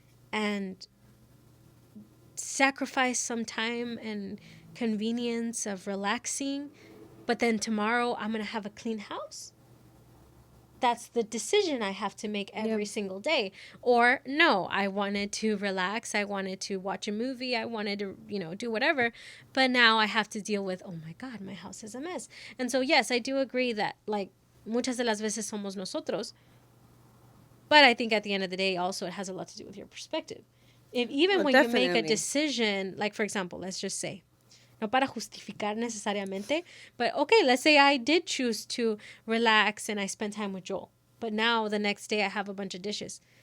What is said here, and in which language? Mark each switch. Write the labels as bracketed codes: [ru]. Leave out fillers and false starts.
[en] And sacrifice some time and convenience of relaxing, but then tomorrow I'm going to have a clean house? That's the decision I have to make every single day. Or no, I wanted to relax. I wanted to watch a movie. I wanted to, do whatever. But now I have to deal with, oh my God, my house is a mess. And so, yes, I do agree that like [es] muchas de las veces somos nosotros. [en] But I think at the end of the day, also, it has a lot to do with your perspective. When you make a decision, like, for example, let's just say, [es] no para justificar necesariamente, [en] but okay, let's say I did choose to relax and I spent time with Joel, but now the next day I have a bunch of dishes.